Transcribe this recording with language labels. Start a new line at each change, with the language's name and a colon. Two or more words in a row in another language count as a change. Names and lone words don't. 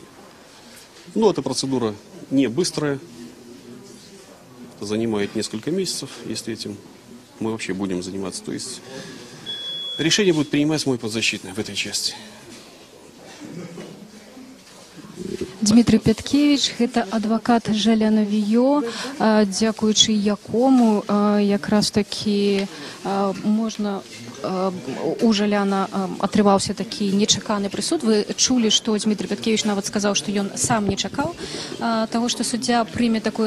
Russian: Но эта процедура не быстрая, занимает несколько месяцев, если этим мы вообще будем заниматься. То есть решение будет принимать мой подзащитный в этой части.
Belarusian: Дмитрий Пяткевич, это адвокат Жаляна Віё, дзякуючы якому якраз таки можна у Жаляна атрымаўся такі нечаканы прысуд. Вы чулі, што Дмитрий Пяткевич нават сказаў, што ён сам не чакаў таго, што суддзя прыме такое